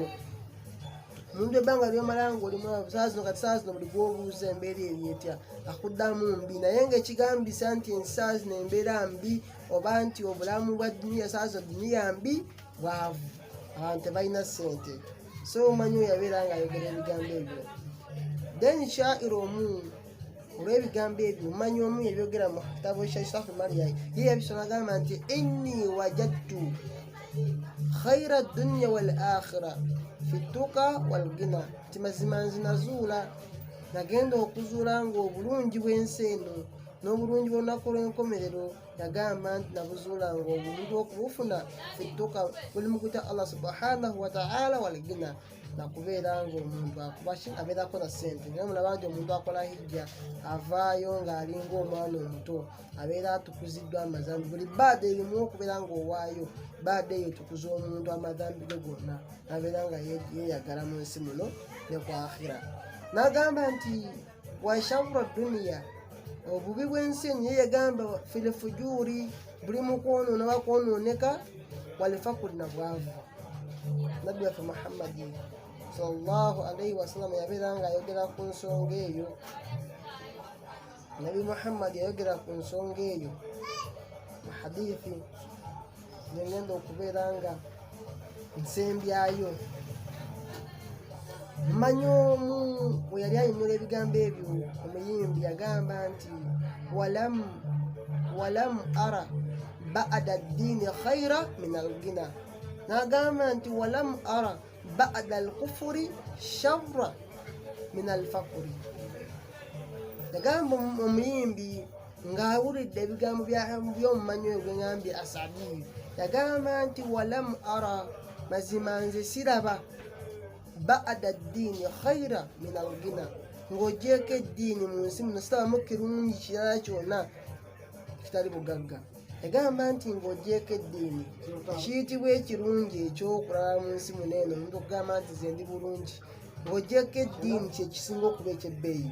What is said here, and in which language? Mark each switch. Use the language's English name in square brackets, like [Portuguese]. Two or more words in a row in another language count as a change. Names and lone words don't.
[Ganda] Omuntu ebbanga lyomala ng'olimu saa zino buli gw'obuuza embeera eri etya akuddamu mbi, naye ng'ekigambisa nti ensaa zino embeera mbi oba nti obulamu bwa duniya saa zino duniya mbi, bwavu, abantu tebalina ssente. So omanyi oyo yabeera ng'ayogera ebigambo ebyo. Then shairi omu olw'ebigambo ebyo, omumanyi omu yabyogera mu kitabo kya Islahul Mali, ye yabisoma agamba nti [Arabic] إني وجدت خير الدنيا والآخرة في التقى والغنى, [Ganda] ti mazima nze nazuula nagenda okuzuula nga obulungi bw'ensi eno n'obulungi bw'olunaku olw'enkomerero. Yagamba nti nabuzuula nga obulungi okubufuna [Arabic] في التقى [Ganda] buli mu kutya [Arabic] الله سبحانه وتعالى والغنى, [Ganda] nakubeera nga omuntu abeerako na ssente. Naye mulaba nti omuntu akola hijja avaayo ng'alinga omwana omuto, abeera atukuziddwa amazambi. Buli baada erimu okubeera ng'owaayo baada eyo tukuza omuntu amazambi ge gonna, nabeera nga yeeyagala mu nsi muno ne ku akhira. N'agamba nti [Arabic] وشر الدنيا, [Ganda] obubi bw'ensi eno, ye yagamba [Arabic] في الفجور, [Ganda] buli mu kwonoona oba kwonooneka, wal-faqri na bwavu. Nabbi waffe Muhammad [Arabic] صلى الله عليه وسلم [Ganda] yabeera ng'ayogera ku nsonga eyo. Nabi Muhammad yayogera ku nsonga eyo mu hadithi ngenda okubeera nga nsembyayo. Mmanyi omu bwe yali ayimula ebigambo ebyo, omuyimbi yagamba nti [Arabic] ولم أر بعد الدين خيرا من الغنى. [Ganda] N'agamba nti [Arabic] ولم أر بعد الكفر شرا من الفقر. [Ganda] Yagamba omuyimbi ng'awulidde ebigambo by'omumanyi oyo gwengambye Asadi, yagamba nti [Arabic] ولم أر, [Ganda] mazima nze siraba [Arabic] بعد الدين خيرا من الغنى, [Ganda] ng'ogyeko eddiini mu nsi muno sitabamu kirungi kirala kyonna kitali bugagga. Yagamba nti ng'ogyeko eddiini kiyitibwa ekirungi ekyokulala mu nsi muno eno, omuntu okugamba nti ze ndi bulungi. Ng'ogyeko eddiini kyekisinga okuba ekyebbeeyi.